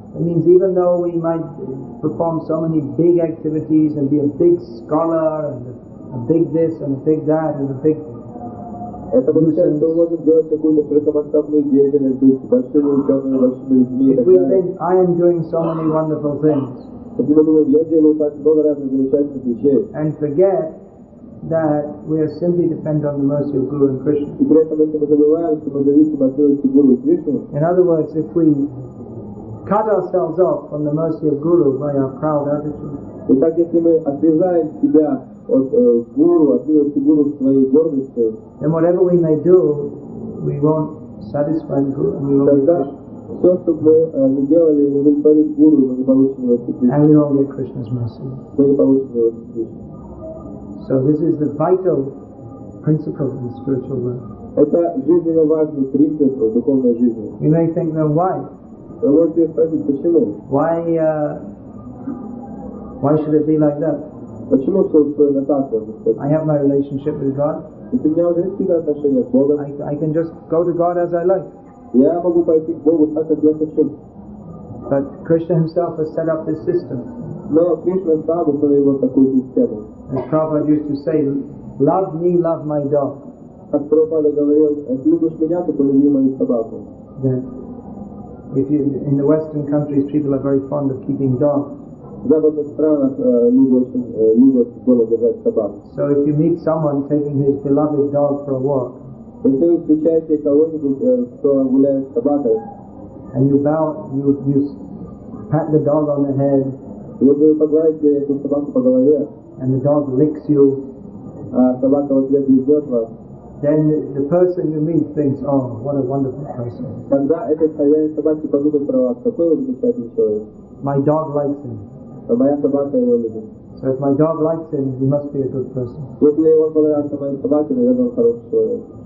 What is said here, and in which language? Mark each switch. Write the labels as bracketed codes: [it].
[en] It means even though we might perform so many big activities and be a big scholar and a big this and a big that and a big [ru] Это означает, что мы можем делать какую-то широкомасштабную деятельность, быть большими учеными, большими людьми и [en] if [ru] так [en] we [ru] далее. [en] think I am doing so many wonderful things [ru] Если мы думаем, я делаю так много разных замечательных вещей, [en] and forget that we are simply dependent on the mercy of Guru and Krishna. [ru] и при этом если мы забываем, что мы зависим от милости Гуру и Кришны, [en] In other words, if we cut ourselves off from the mercy of Guru by our proud attitude, [ru] итак, если мы отрезаем себя от Гуру, от милости Гуру своей гордостью, [en] then whatever we may do, we won't satisfy the Guru and we won't be [ru] тогда [en] Krishna. [ru] Все, что бы мы не делали, не удовлетворить гуру, мы не получим его Кришны. [en] And we won't get Krishna's mercy. [ru] Мы не получим его Кришны. [en] So this is the vital principle in spiritual life. [ru] Это жизненно важный принцип в духовной жизни. [en] You may think, then why? [ru] Вы можете спросить, почему? [en] Why should it be like that? [ru] Почему все устроено так, можно сказать? [en] I have my relationship with God. [ru] Ведь у меня уже есть какие-то отношения с Богом. [en] I can just go to God as I like. [ru] Я могу пойти к Богу так, как я хочу. [en] But Krishna himself has set up this system. [ru] Но Кришна сам установил такую систему. [en] As Prabhupada used to say, love me, love my dog. [ru] Как Прабхупада говорил, если любишь меня, то полюби мою собаку. [en] That if you, in the Western countries, people are very fond of keeping dogs. [ru] В западных странах люди очень любят дома держать собак. [en] So if you meet someone taking his beloved dog for a walk, [ru] Если вы встречаете кого-нибудь, кто гуляет с собакой, [en] and you bow, you pat the dog on the head, [ru] если вы погладите эту собаку по голове, [en] and the dog licks you, [ru] а собака в ответ лизнет вас, [en] then the person you meet thinks, oh, what a wonderful person. [ru] тогда этот хозяин собаки подумает про вас, какой вы замечательный человек. [en] My dog likes him. [ru] А моя собака его любит. [en] So if my dog likes him, he must be a good person. [ru] Если он понравился моей собаке, наверное, он хороший человек.